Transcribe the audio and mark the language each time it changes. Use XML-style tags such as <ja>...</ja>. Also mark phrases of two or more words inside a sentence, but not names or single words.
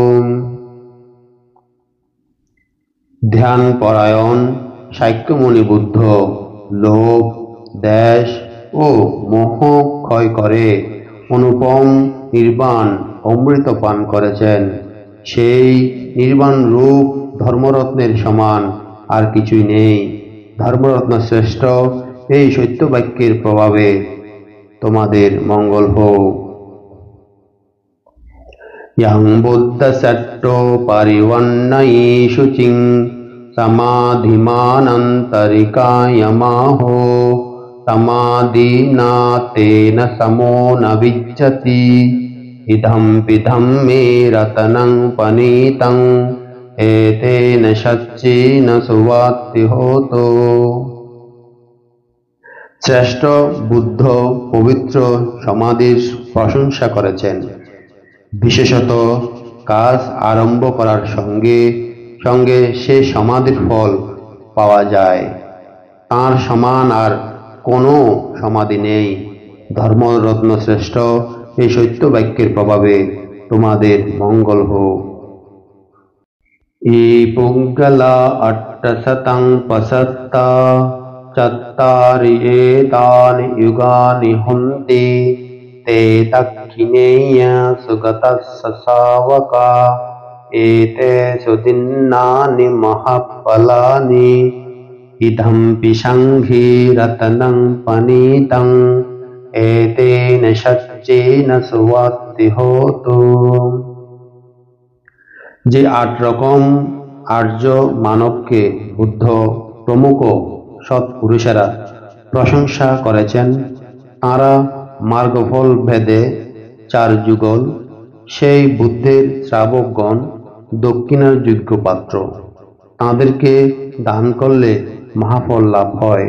<bn>ধ্যান পরায়ণ সাক্যমুনি বুদ্ধ লোভ, দ্বেষ ও মোহ ক্ষয় করে অনুপম নির্বাণ অমৃত পান করেছেন। সেই নির্বাণ রূপ ধর্মরত্নের সমান আর কিছুই নেই। ধর্মরত্ন শ্রেষ্ঠ এই সত্য বাক্যের প্রভাবে তোমাদের মঙ্গল হোক।</bn> <pi>यं बुद्धसट्टो परिवन्नयि शुचिं समाधिमानन्तरिकायमाहो समाधिना तेन समो न विज्जति इदम्पि धम्मे रतनं पनीतं एतेन सच्चेन सुवत्तिहोतो।</pi> <bn>শ্রেষ্ঠ বুদ্ধ পবিত্র সমাধির প্রশংসা করেছেন। বিশেষত কাজ আরম্ভ করার সঙ্গে সঙ্গে সে সমাধির ফল পাওয়া যায়। তার সমান আর কোনো সমাধি নেই। ধর্মরত্ন শ্রেষ্ঠ এই সত্য বাক্যের প্রভাবে তোমাদের মঙ্গল হোক।</bn> <pi>ই পুঙ্গলা অট্টশতং পসত্তা चत्तारि एतानि युगानि हन्ति ते दक्षिणेय सुगतस्स शावका एतेषु दिन्नानि महफलानि इदम्पि सङ्घे रत्नं पनीतं एतेन सच्चेन सुवाति होतु।</pi> <bn>যে 8 রকম আর্য মানবকে বুদ্ধ প্রমুখ সৎপুরুষেরা প্রশংসা করেছেন, তাঁরা মার্গফল ভেদে 4 যুগল, সেই বুদ্ধের শ্রাবকগণ দক্ষিণার যোগ্য পাত্র, তাঁদেরকে দান করলে মহাফল লাভ হয়।</bn>